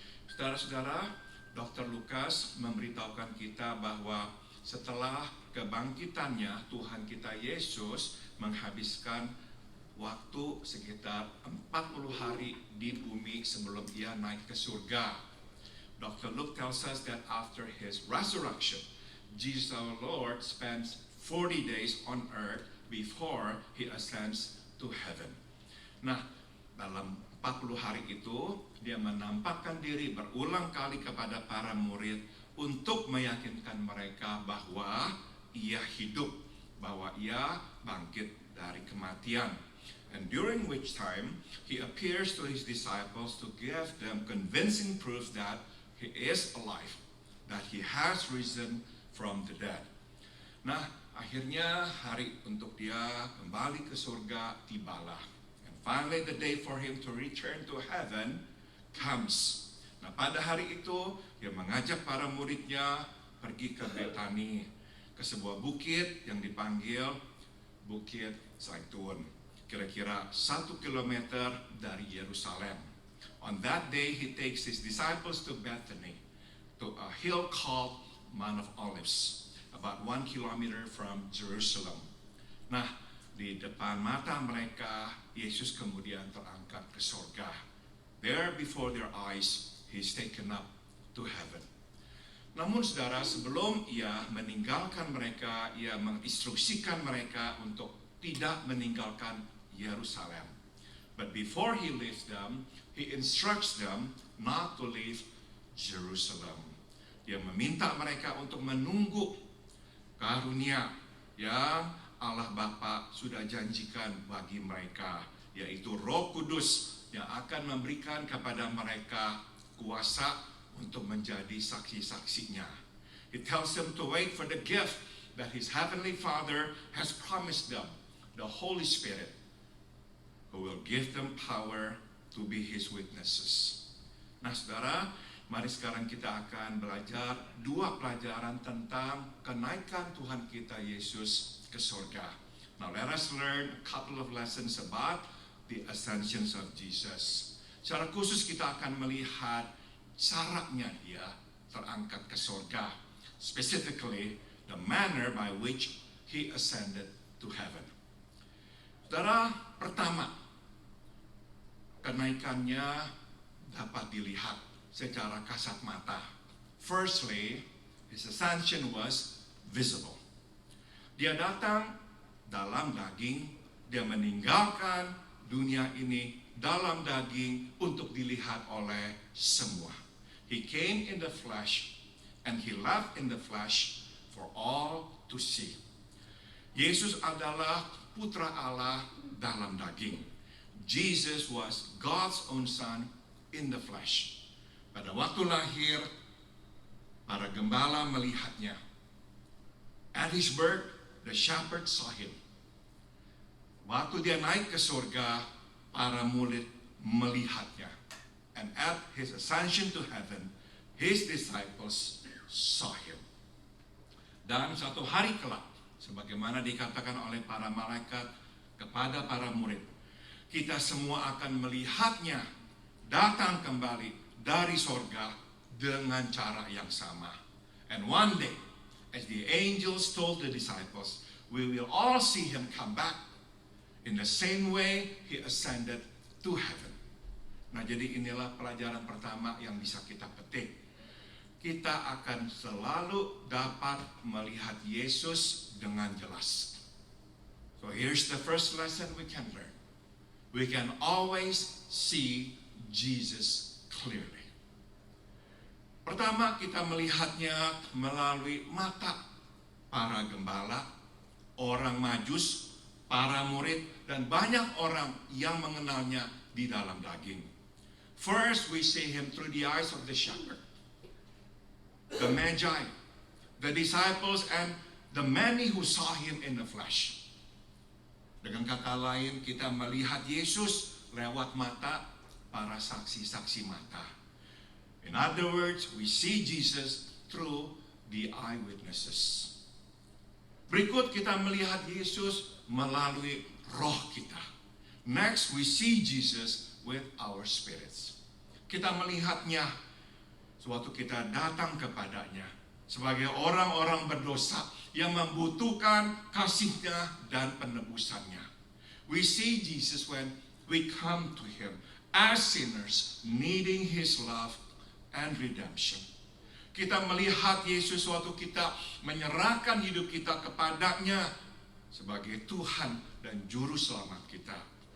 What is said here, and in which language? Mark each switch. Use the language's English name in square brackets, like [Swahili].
[Indonesian] Saudara-saudara, Dr. Lukas memberitahukan kita bahwa setelah kebangkitannya, Tuhan kita Yesus menghabiskan waktu sekitar 40 hari di bumi sebelum ia naik ke surga. [English] Dr. Luke tells us that after his resurrection, Jesus our Lord spends 40 days on earth before he ascends to heaven. [Indonesian] Nah, dalam 40 hari itu, dia menampakkan diri berulang kali kepada para murid untuk meyakinkan mereka bahwa ia hidup, bahwa ia bangkit dari kematian. [English] And during which time, he appears to his disciples to give them convincing proof that he is alive, that he has risen from the dead. [Indonesian] Nah, akhirnya hari untuk dia kembali ke surga tibalah. [English] And finally the day for him to return to heaven comes. [Indonesian] Nah, pada hari itu dia mengajak para muridnya pergi ke Betani, ke sebuah bukit yang dipanggil Bukit Zaitun, kira-kira 1 kilometer dari Yerusalem. [English] On that day he takes his disciples to Bethany, to a hill called Mount of Olives, about 1 kilometer from Jerusalem. [Indonesian] Nah, di depan mata mereka Yesus kemudian terangkat ke surga. [English] There before their eyes he's taken up to heaven. [Indonesian] Namun saudara, sebelum ia meninggalkan mereka, ia menginstruksikan mereka untuk tidak meninggalkan Yerusalem. [English] But before he leaves them, he instructs them not to leave Jerusalem. [Indonesian] Dia meminta mereka untuk menunggu karunia yang Allah Bapa sudah janjikan bagi mereka, yaitu Roh Kudus yang akan memberikan kepada mereka kuasa untuk menjadi saksi-saksinya. [English] He tells them to wait for the gift that his heavenly Father has promised them, the Holy Spirit, who will give them power to be his witnesses. [Indonesian] Nah, saudara, mari sekarang kita akan belajar 2 pelajaran tentang kenaikan Tuhan kita Yesus ke surga. [English] Now let us learn a couple of lessons about the ascensions of Jesus. [Indonesian] Secara khusus kita akan melihat caranya dia terangkat ke surga. [English] Specifically, the manner by which he ascended to heaven. [Indonesian] Saudara, pertama, kenaikannya dapat dilihat secara kasat mata. [English] Firstly, his ascension was visible. [Indonesian] Dia datang dalam daging, dia meninggalkan dunia ini dalam daging untuk dilihat oleh semua. [English] He came in the flesh and he left in the flesh for all to see. [Indonesian] Yesus adalah putra Allah dalam daging. [English] Jesus was God's own son in the flesh. [Indonesian] Pada waktu lahir, para gembala melihatnya. [English] At his birth, the shepherds saw him. [Indonesian] Waktu dia naik ke surga, para murid melihatnya. [English] And at his ascension to heaven, his disciples saw him. [Indonesian] Dan satu hari kelak, sebagaimana dikatakan oleh para malaikat kepada para murid, kita semua akan melihatnya datang kembali dari sorga dengan cara yang sama. [English] And one day, as the angels told the disciples, we will all see him come back in the same way he ascended to heaven. [Indonesian] Nah, jadi inilah pelajaran pertama yang bisa kita petik. Kita akan selalu dapat melihat Yesus dengan jelas. [English] So here's the first lesson we can learn. We can always see Jesus clearly. [Indonesian] Pertama, kita melihatnya melalui mata para gembala, orang Majus, para murid, dan banyak orang yang mengenalnya di dalam daging. [English] First, we see him through the eyes of the shepherd, the Magi, the disciples, and the many who saw him in the flesh. [Indonesian] Dengan kata lain, kita melihat Yesus lewat mata para saksi-saksi mata. [English] In other words, we see Jesus through the eyewitnesses. [Indonesian] Berikut kita melihat Yesus melalui roh kita. [English] Next, we see Jesus with our spirits. [Indonesian] Kita melihatnya sewaktu kita datang kepadanya sebagai orang-orang berdosa yang membutuhkan kasih-Nya dan penebusannya. [English] We see Jesus when we come to him as sinners needing his love and redemption. [Indonesian] Kita melihat Yesus waktu kita menyerahkan hidup kita kepadanya sebagai Tuhan dan Juru Selamat kita.